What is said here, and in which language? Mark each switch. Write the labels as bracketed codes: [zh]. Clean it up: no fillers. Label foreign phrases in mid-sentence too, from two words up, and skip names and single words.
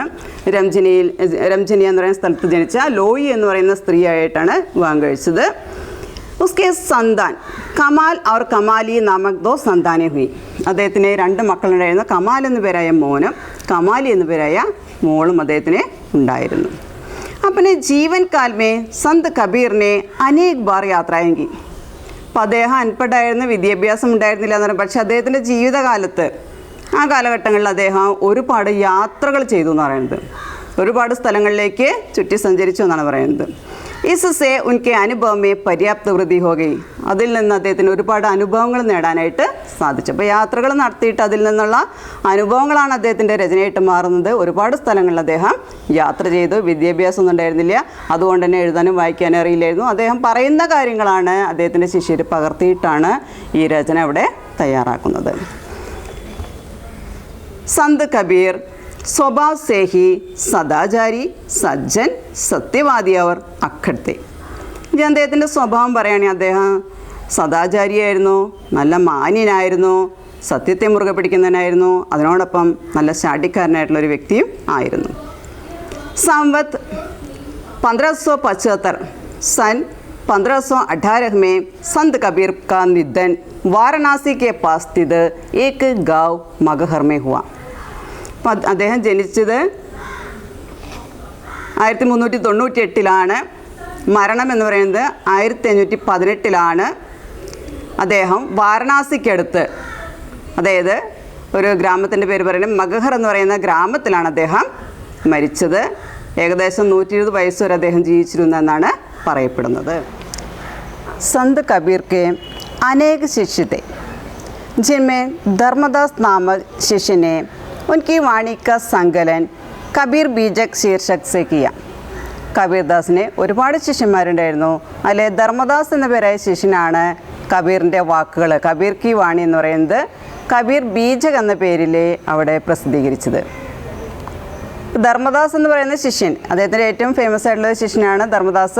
[ml] രംജനി എന്ന് പറയുന്ന സ്ഥലത്ത് ജനിച്ച ലോയി എന്ന് പറയുന്ന സ്ത്രീയായിട്ടാണ് വിവാഹം കഴിച്ചത്. [hi] उसके संतान कमाल और कमाली नामक दो संताने हुई. [ml] അദ്ദേഹത്തിന് 2 മക്കളുണ്ടായിരുന്നു. കമാൽ എന്നു പേരായ മോനും കമാലി എന്നു പേരായ മോളും അദ്ദേഹത്തിന് ഉണ്ടായിരുന്നു. [hi] अपने जीवन काल में संत कबीर ने अनेक बार यात्राएं की. [ml] അപ്പോൾ അദ്ദേഹം അൻപഡായിരുന്നു, വിദ്യാഭ്യാസം ഉണ്ടായിരുന്നില്ല എന്ന് പറഞ്ഞു. പക്ഷേ അദ്ദേഹത്തിൻ്റെ ജീവിതകാലത്ത് ആ കാലഘട്ടങ്ങളിൽ അദ്ദേഹം ഒരുപാട് യാത്രകൾ ചെയ്തു എന്ന് പറയുന്നത്. ഒരുപാട് സ്ഥലങ്ങളിലേക്ക് ചുറ്റി സഞ്ചരിച്ചു എന്നാണ് പറയുന്നത്. [hi] इससे उनके അനുഭവ में पर्याप्त वृद्धि हो गई. [ml] അതിൽ നിന്ന് അദ്ദേഹത്തിന് ഒരുപാട് അനുഭവങ്ങൾ നേടാനായിട്ട് സാധിച്ചു. അപ്പോൾ യാത്രകൾ നടത്തിയിട്ട് അതിൽ നിന്നുള്ള അനുഭവങ്ങളാണ് അദ്ദേഹത്തിൻ്റെ രചനയായിട്ട് മാറുന്നത്. ഒരുപാട് സ്ഥലങ്ങളിൽ അദ്ദേഹം യാത്ര ചെയ്തു. വിദ്യാഭ്യാസം ഒന്നും ഉണ്ടായിരുന്നില്ല, അതുകൊണ്ട് തന്നെ എഴുതാനും വായിക്കാനും അറിയില്ലായിരുന്നു. അദ്ദേഹം പറയുന്ന കാര്യങ്ങളാണ് അദ്ദേഹത്തിൻ്റെ ശിഷ്യർ പകർത്തിയിട്ടാണ് ഈ രചന അവിടെ തയ്യാറാക്കുന്നത്. [hi] संत कबीर स्वभाव से ही सदाचारी सज्जन सत्यवादी और अक्खड़ थे. [ml] ഇത് അദ്ദേഹത്തിൻ്റെ സ്വഭാവം പറയുകയാണെങ്കിൽ അദ്ദേഹം സദാചാരിയായിരുന്നു, നല്ല മാന്യനായിരുന്നു, സത്യത്തെ മുറുകെ പിടിക്കുന്നവനായിരുന്നു, അതിനോടൊപ്പം നല്ല ശാഠ്യക്കാരനായിട്ടുള്ളൊരു വ്യക്തിയും ആയിരുന്നു. [hi] संवत 1575 सन 1518 में संत कबीर का निधन वाराणसी के पास स्थित एक गांव मगहर में हुआ. [ml] അദ്ദേഹം ജനിച്ചത് 1398 മരണം എന്ന് പറയുന്നത് 1518. അദ്ദേഹം വാരണാസിക്കടുത്ത്, അതായത് ഒരു ഗ്രാമത്തിൻ്റെ പേര് പറയുന്നത് മഗഹർ എന്ന് പറയുന്ന ഗ്രാമത്തിലാണ് അദ്ദേഹം മരിച്ചത്. ഏകദേശം 120 വയസ്സ് വരെ അദ്ദേഹം ജീവിച്ചിരുന്നു എന്നാണ് പറയപ്പെടുന്നത്. [hi] संत कबीर के अनेक शिष्य थे, जिनमें धर्मदास नामक शिष्य ने उनकी वाणी का संकलन कबीर बीजक शीर्षक से किया. [ml] കബീർദാസിന് ഒരുപാട് ശിഷ്യന്മാരുണ്ടായിരുന്നു. അതിലെ ധർമ്മദാസ് എന്ന പേരായ ശിഷ്യനാണ് കബീറിൻ്റെ വാക്കുകൾ, [hi] कबीर की वाणी [ml] എന്ന് പറയുന്നത് കബീർ ബീജക് എന്ന പേരിൽ അവിടെ പ്രസിദ്ധീകരിച്ചത്. ധർമ്മദാസ് എന്ന് പറയുന്ന ശിഷ്യൻ, അദ്ദേഹത്തിൻ്റെ ഏറ്റവും ഫേമസ് ആയിട്ടുള്ള ശിഷ്യനാണ് ധർമ്മദാസ്.